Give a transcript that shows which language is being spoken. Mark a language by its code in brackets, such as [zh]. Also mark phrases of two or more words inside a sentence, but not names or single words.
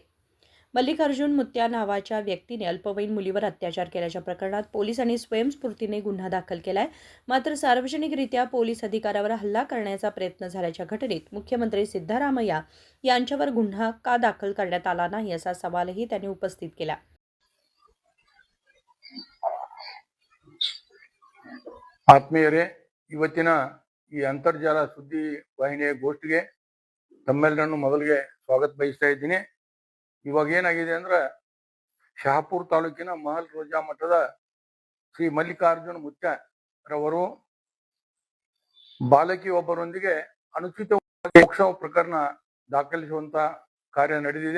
[mr] मल्लिकार्जुन मुत्या नावाच्या व्यक्तीने अल्पवयीन मुलीवर अत्याचार केल्याच्या प्रकरणात पोलिसांनी स्वयंस्फूर्तीने गुन्हा दाखल केलाय. मात्र सार्वजनिकरित्या पोलीस अधिकाऱ्यावर हल्ला करण्याचा प्रयत्न झाल्याच्या घटनेत मुख्यमंत्री सिद्धरामय्या यांच्यावर गुन्हा का दाखल करण्यात आला नाही असा सवालही त्यांनी उपस्थित केला. [kn] ಆತ್ಮೀಯರೇ, ಇವತ್ತಿನ ಈ ಅಂತರ್ಜಾಲ ಸುದ್ದಿ ವಾಹಿನಿಯ ಗೋಷ್ಠಿಗೆ ತಮ್ಮೆಲ್ಲರನ್ನು ಮೊದಲಿಗೆ ಸ್ವಾಗತ ಬಯಸ್ತಾ ಇದ್ದೀನಿ. ಇವಾಗ ಏನಾಗಿದೆ ಅಂದ್ರೆ ಶಹಾಪುರ ತಾಲೂಕಿನ ಮಹಲ್ ರೋಜಾ ಮಠದ ಶ್ರೀ ಮಲ್ಲಿಕಾರ್ಜುನ ಮುತ್ಯರವರು ಬಾಲಕಿ ಒಬ್ಬರೊಂದಿಗೆ ಅನುಚಿತವಾಗಿ ಪೋಕ್ಸೋ ಪ್ರಕರಣ ದಾಖಲಿಸುವಂತ ಕಾರ್ಯ ನಡೆದಿದೆ.